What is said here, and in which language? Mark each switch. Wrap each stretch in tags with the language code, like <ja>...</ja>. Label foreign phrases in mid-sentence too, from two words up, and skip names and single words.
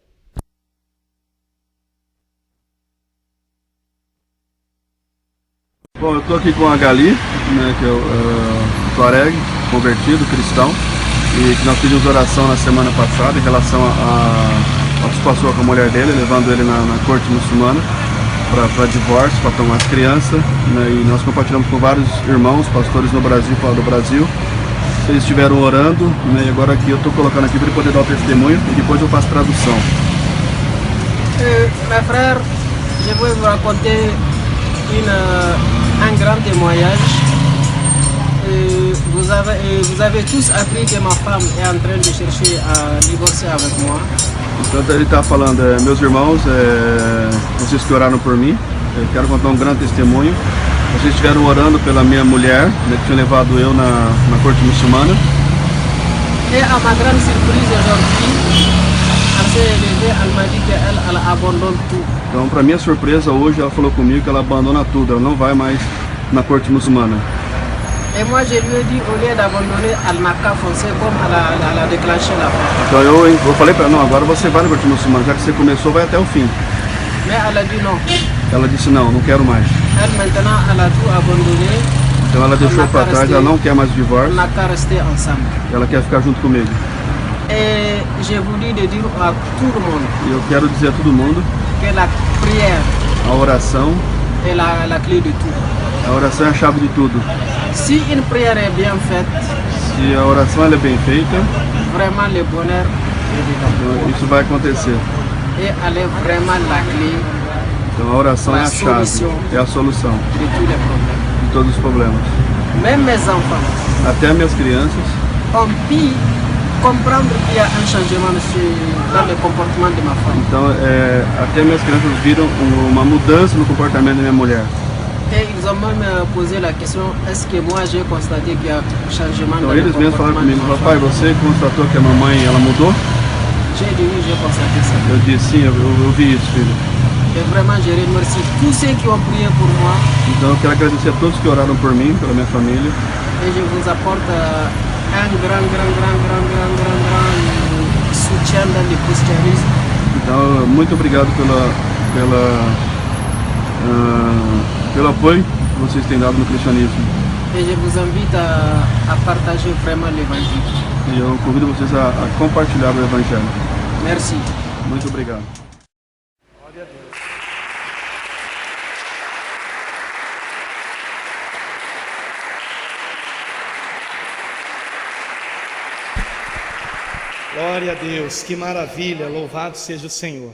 <pt>Bom, eu estou aqui com o Agali, né, que é o Tuareg, convertido, cristão, e que nós pedimos oração na semana passada em relação ao que se passou com a mulher dele, levando ele na corte muçulmana para divórcio, para tomar as crianças, né, e nós compartilhamos com vários irmãos, pastores no Brasil e fora do Brasil. Eles estiveram orando, né, e agora aqui eu estou colocando aqui para ele poder dar o testemunho e depois eu faço tradução.</pt> <fr>Mes frères, je vais vous raconter un grand témoignage. Vous avez tous appris que ma femme est en train de chercher à divorcer avec moi.</fr> <pt>Então ele está falando, meus irmãos, vocês que oraram por mim, eu quero contar um grande testemunho. Vocês estiveram orando pela minha mulher, né, que tinha levado eu na corte muçulmana.</pt> <fr>Et à ma grande surprise aujourd'hui, elle s'est levée, elle m'a dit qu'elle abandonne tout.</fr> <pt>Então, para minha surpresa, hoje ela falou comigo que ela abandona tudo, ela não vai mais na corte muçulmana.</pt> <fr>Et moi je lui ai dit, au lieu d'abandonner, elle n'a qu'à foncer comme elle a déclenché la porte.</fr> <pt>Então eu falei para ela, não, agora você vai na corte muçulmana, já que você começou, vai até o fim.</pt> <fr>Mais elle a dit non.</fr> <pt>Ela disse, não quero mais.</pt> <fr>Elle maintenant, elle a tout abandonné.</fr> <pt>Então ela deixou para trás, ela não quer mais o divórcio.</pt> <fr>On n'a qu'à rester ensemble.</fr> <pt>Ela quer ficar junto comigo.</pt> <fr>Et j'ai voulu de dire à tout le monde</fr> <pt>E eu quero dizer a todo mundo,</pt> <fr>que la prière</fr> <pt>a oração,</pt> <fr>est la clé de tout.</fr> <pt>a oração é a chave de tudo.</pt> <fr>Si une prière est bien faite,</fr> <pt>Se a oração ela é bem feita,</pt> <fr>vraiment le bonheur est dedans.</fr> <pt>então isso vai acontecer.</pt> <fr>Et elle est vraiment la clé</fr> <pt>Então a oração é a chave, é a solução</pt> <fr>de tous les problèmes.</fr> <pt>de todos os problemas.</pt> <fr>Même mes enfants</fr> <pt>Até minhas crianças</pt> <fr>ont pu comprendre qu'il y a un changement dans le comportement de ma femme.</fr> <pt>Então, até minhas crianças viram uma mudança no comportamento da minha mulher.</pt> <fr>Et ils ont même posé la question, est-ce que moi j'ai constaté qu'il y a un changement</fr> <pt>Então</pt> <fr>dans le</fr> <pt>eles mesmos falaram</pt> <fr>comportement de</fr> <pt>comigo,</pt> <fr>ma</fr> <pt>papai,</pt> <fr>femme?</fr> <pt>você constatou que a mamãe ela mudou?</pt> <fr>J'ai dit oui, j'ai constaté ça.</fr> <pt>Eu disse, sim, eu vi isso, filho.</pt> <fr>Et vraiment, je remercie tous ceux qui ont prié pour moi.</fr> <pt>Então eu quero agradecer a todos que oraram por mim, pela minha família.</pt> <fr>Et je vous apporte un grand soutien dans le christianisme.</fr> <pt>Então, muito obrigado pelo apoio que vocês têm dado no cristianismo.</pt> <fr>Et je vous invite à partager vraiment l'évangile.</fr> <pt>E eu convido vocês a compartilhar o evangelho.</pt> <fr>Merci.</fr> <pt>Muito obrigado. Glória a Deus, que maravilha, louvado seja o Senhor.</pt>